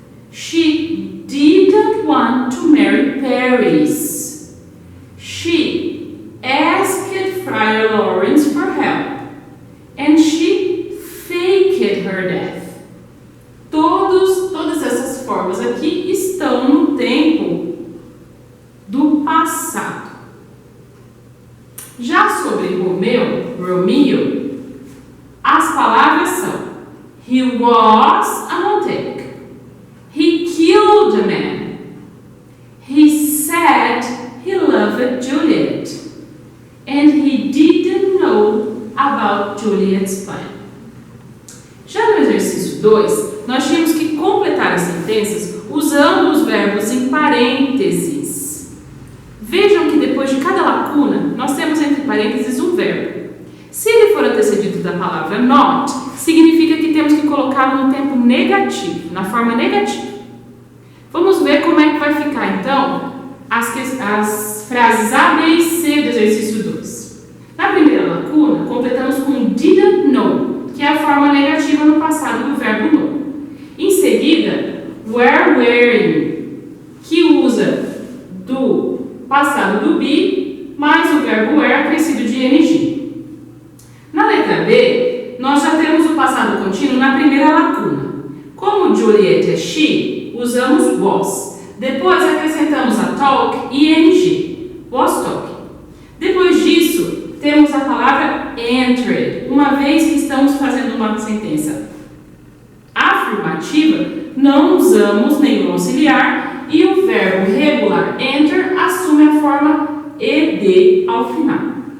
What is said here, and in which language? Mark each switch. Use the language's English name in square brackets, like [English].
[English] She didn't want to marry Paris. She asked Friar Lawrence for help. And she faked her death. [Portuguese] Todas essas formas aqui estão no tempo do passado. Já sobre Romeo, as palavras são: [English] he was a lunatic. He killed a man. He said he loved Juliet. And he didn't know about Juliet's plan. [Portuguese] Já no exercício 2, nós tínhamos que completar as sentenças usando os verbos em parênteses. Vejam que depois de cada lacuna, nós temos entre parênteses um verbo. Se ele for antecedido da palavra not, significa que temos que colocá-lo no tempo negativo, na forma negativa. Vamos ver como é que vai ficar, então, as frases A, B e C do exercício 2. Na primeira lacuna, completamos com didn't know, que é a forma negativa no passado do verbo know. Em seguida, were wearing, que usa do passado do be, mais o verbo were acrescido de ing. Na letra B, nós já temos o passado contínuo na primeira lacuna. Como Juliet é she, usamos was. Depois acrescentamos a talk e ing, was talking. Depois disso, temos a palavra entered, uma vez que estamos fazendo uma sentença afirmativa, não usamos nenhum auxiliar e o verbo regular enter assume a forma ed ao final.